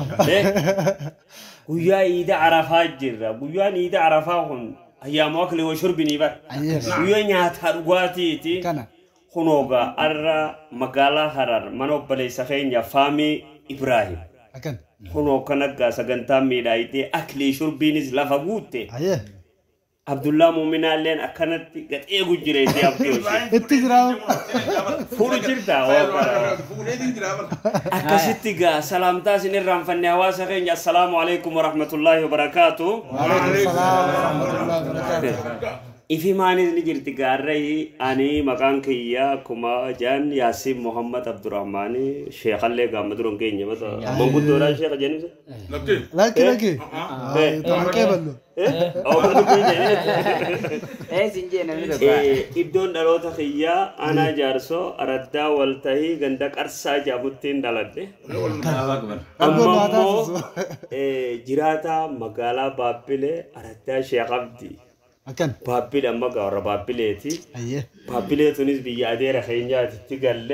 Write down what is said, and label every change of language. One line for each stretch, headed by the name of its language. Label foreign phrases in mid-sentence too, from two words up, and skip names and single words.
Oromo: guyyaa ciida arafaa jirra guyyaan ciida arafaa kun
Arabic: أيام أكل وشرب
Oromo: bar guyyaa nyaata dhugaatiiti hunooga arra magaalaa harar mana obboleessa keenya faamii Ibrahim hunoo kanaggaa sagantaa miidhaayitee akli shurbiinis lafa guutte Abdullah Muminalleen akkanatti gadhee gujjireeti Abdullah itti jira fuulu jirta akkasitti gaa salaamtaa isinirraan fanne hawaasa keenya
Arabic: السلام عليكم ورحمة الله وبركاته وعليكم السلام ورحمة الله وبركاته
Oromo: ifi maanis ni jirti gaarree ani maqaan kiyya kuma jaan Yaasin Muhammad Abdurrahmani sheekhallee gaammaduroon keenya mata manguddoodhaan sheekha jenisa lakki tankee ballo iddoon dhaloota kiyyaa ana jaarsoo araddaa waltahii ganda qarsaa jaabuttiin dhaladhe ammoo jiraata magaalaa Baabbilee araddaa Sheekh Abdi Baabbilee amma gaarra Baabbileeti Baabbilee tunis biyya adeera keenyaatitti galle